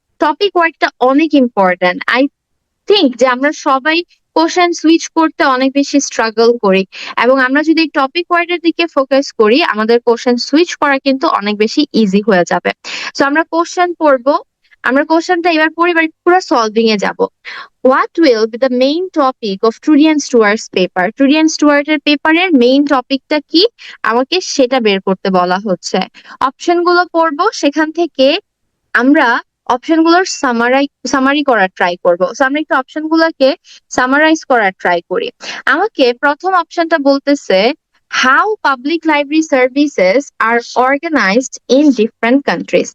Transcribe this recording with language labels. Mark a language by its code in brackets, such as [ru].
[bn] Topic ওয়ার্ডটা অনেক important. I think যে আমরা সবাই কোশ্চেন সুইচ করতে অনেক বেশি স্ট্রাগল করি, এবং আমরা যদি টপিক ওয়ার্ডের দিকে ফোকাস করি, আমাদের কোশ্চেন সুইচ করা কিন্তু অনেক বেশি ইজি হয়ে যাবে। সো আমরা কোশ্চেন পড়বো। আমরা কোশ্চেনটা এবার পরিবার পুরো সলভিং এ যাব। [en] What will be the main topic of Trudy and Stewart's paper? [bn] Trudy and Stewart এর পেপারের মেইন টপিকটা কি, আমাকে সেটা বের করতে বলা হচ্ছে। অপশন গুলো পড়বো, সেখান থেকে আমরা অপশন গুলোর সামারি করার ট্রাই করব। সো আমরা একটু অপশন গুলোকে সামারাইজ করার ট্রাই করি। আমাকে প্রথম অপশনটা বলতেছে [en] How public library services are organised in different countries.